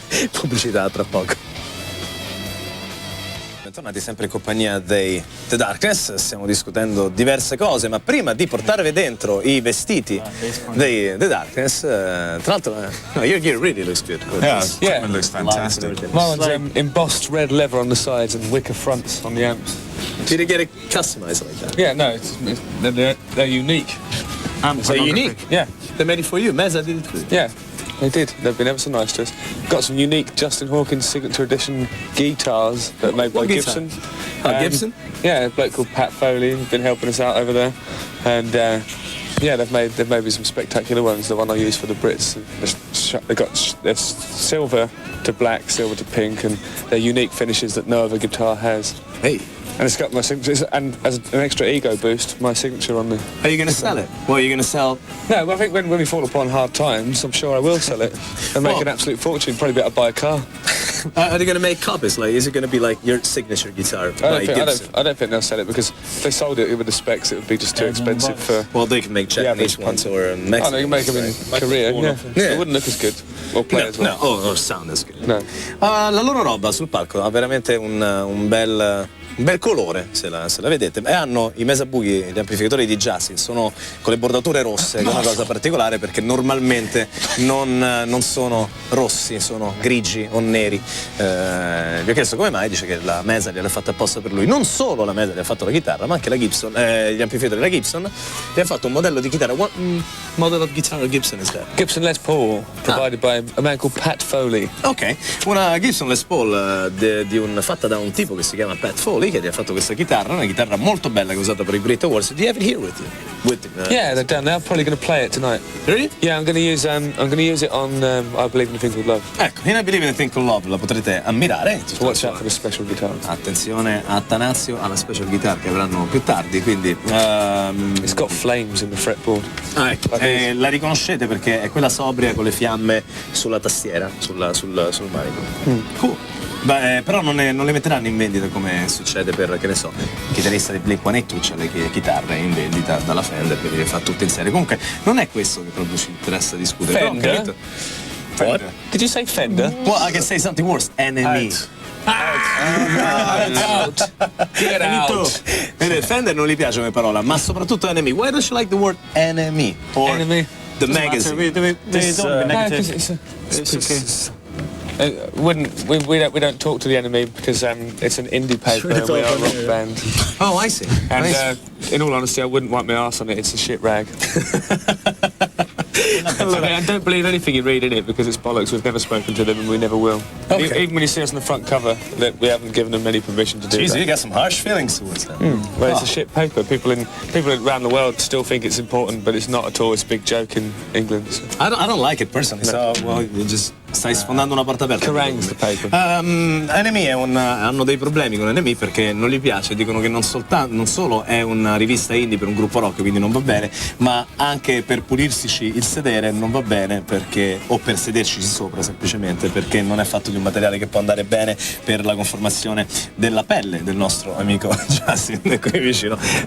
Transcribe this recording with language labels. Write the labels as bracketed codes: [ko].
[it] Pubblicità tra poco. Bentornati sempre in compagnia dei The Darkness, stiamo discutendo diverse cose, ma prima di portarvi dentro i vestiti dei The Darkness, tra l'altro, [en] your gear really looks good. It looks fantastic. Mine one's embossed red leather on the sides and wicker fronts on the amps. Did you get it customized like that? Yeah, no, they're unique. They're unique? Yeah. They made it for you. Meza did it for you. Yeah, they did. They've been ever so nice to us. Got some unique Justin Hawkins signature edition guitars that are made by Gibson. Gibson? Yeah, a bloke called Pat Foley has been helping us out over there, and yeah, they've made me some spectacular ones. The one I use for the Brits, they're silver to black, silver to pink, and they're unique finishes that no other guitar has. Hey. And it's got my signature, and as an extra ego boost, my signature on the... Are you going to sell it? What, are you going to sell? No, well, I think when we fall upon hard times, I'm sure I will sell it and make an absolute fortune. Probably better buy a car. Are they going to make copies? Like, is it going to be like your signature guitar by Gibson? I don't think they'll sell it, because if they sold it with the specs, it would be just too expensive for... Well, they can make Japanese ones or Mexican. Oh, they can make them in Korea, yeah. It wouldn't look as good. Or play as well. No, or sound as good. No. [it] La loro roba sul palco ha veramente un bel colore, se la vedete, e hanno i Mesabuchi, gli amplificatori di Justin, sono con le bordature rosse, che è una cosa particolare perché normalmente non sono rossi, sono grigi o neri. Gli ho chiesto come mai, dice che la Mesa gliel'ha fatta apposta per lui. Non solo la Mesa gli ha fatto la chitarra, ma anche la Gibson, gli amplificatori della Gibson gli ha fatto un modello di chitarra. [en] What model of guitar Gibson is that? Gibson Les Paul, provided by a man called Pat Foley. [it] Ok, una Gibson Les Paul fatta da un tipo che si chiama Pat Foley, che gli ha fatto questa chitarra, una chitarra molto bella che è usata per i Brit Awards. [en] Do you have it here with you? Yeah, they're down there. I'm probably going to play it tonight. Really? Yeah, I'm going to use it on I Believe in a Thing Called Love. [it] Ecco, in I Believe in a Thing Called Love la potrete ammirare. [en] So watch out for the special guitar. [it] Attenzione a Tanazio, alla [en] special guitar [it] che avranno più tardi, quindi [en] It's got flames in the fretboard. [it] ecco, la riconoscete perché è quella sobria con le fiamme sulla tastiera, sul manico. Cool. Beh, però non le metteranno in vendita come succede per, che ne so, il chitarrista di Blink-182 c'ha le chitarre in vendita dalla Fender perché le fa tutte in serie. Comunque non è questo che proprio ci interessa discutere. [en] Fender? What? Did you say Fender? Well, I can say something worse. Enemy. Out. Get out. Fender non gli piace come parola, ma soprattutto enemy. Why don't you like the word enemy? Or Enemy. The magazine. We don't be negative. It's okay. We don't talk to the enemy because it's an indie paper and we are a rock band. Oh, I see. And in all honesty, I wouldn't wipe my arse on it. It's a shit rag. I don't believe anything you read in it because it's bollocks. We've never spoken to them and we never will. Okay. Even when you see us on the front cover, that we haven't given them any permission to do Jeez, that. you got some harsh feelings towards that. Well, it's a shit paper. People around the world still think it's important, but it's not at all. It's a big joke in England. So. I don't like it personally. So well, you just [it] Stai sfondando una porta aperta. [en] Kerrang's the paper. [it] NME hanno dei problemi con NME perché non gli piace, dicono che non solo è una rivista indie per un gruppo rock, quindi non va bene, ma anche per pulirsi il sedere non va bene perché, o per sederci sopra semplicemente, perché non è fatto di un materiale che può andare bene per la conformazione della pelle del nostro amico Justin qui vicino.